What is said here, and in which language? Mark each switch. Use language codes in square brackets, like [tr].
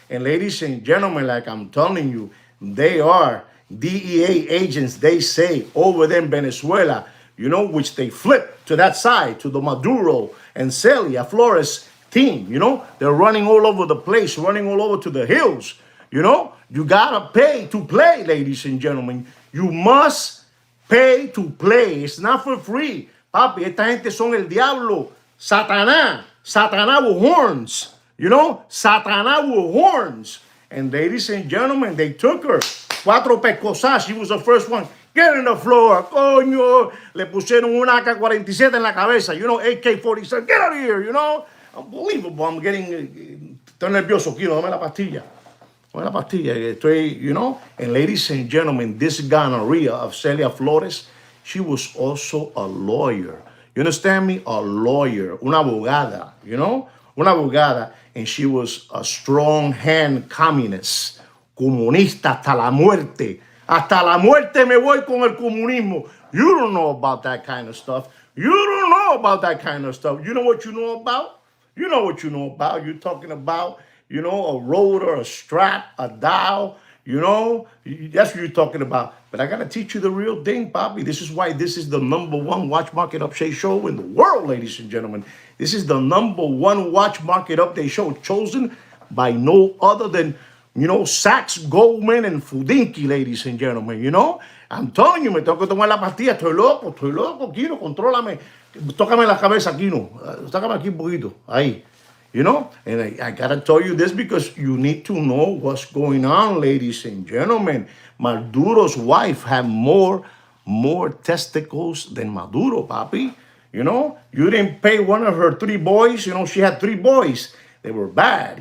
[en] And ladies and gentlemen, like I'm telling you, they are DEA agents, they say, over there in Venezuela, you know, which they flip to that side, to the Maduro and Celia Flores team, you know. They're running all over the place, running all over to the hills, You know, you gotta pay to play, ladies and gentlemen. You must pay to play. It's not for free. [es] Papi, esta gente son el diablo. [en] Satanás. Satanás with horns. You know, Satanás with horns. And ladies and gentlemen, they took her. [es] Cuatro pescosas. [en] She was the first one. Get in the floor. Coño. [es] Le pusieron una AK-47 en la cabeza. [en] You know, AK-47. Get out of here, you know. Unbelievable. I'm getting... [es] Estoy nervioso, Kino. Dame la pastilla. Dame la pastilla. Estoy, [en] you know. And ladies and gentlemen, this gonorrhea of Celia Flores, she was also a lawyer. You understand me? A lawyer. [es] Una abogada, [en] you know. Una abogada. And she was a strong hand communist. Comunista hasta la muerte. Hasta la muerte me voy con el comunismo. You don't know about that kind of stuff. You don't know about that kind of stuff. You know what you know about? You know what you know about. You're talking about, you know, a rotor, a strap, a dial. You know, that's what you're talking about. But I got to teach you the real thing, Bobby. This is why this is the #1 watch market update show in the world, ladies and gentlemen. This is the #1 watch market update show chosen by no other than, you know, Sachs, Goldman, and Fudinki, ladies and gentlemen. You know, I'm telling you, [es] me tengo que tomar la pastilla. Estoy loco, Kino, contrólame. Tócame la cabeza, Kino. Tócame aquí un poquito. Ahí. [en] You know, and I gotta tell you this because you need to know what's going on, ladies and gentlemen. Maduro's wife had more testicles than Maduro, papi. You know, you didn't pay one of her 3 boys. You know, she had 3 boys. They were bad.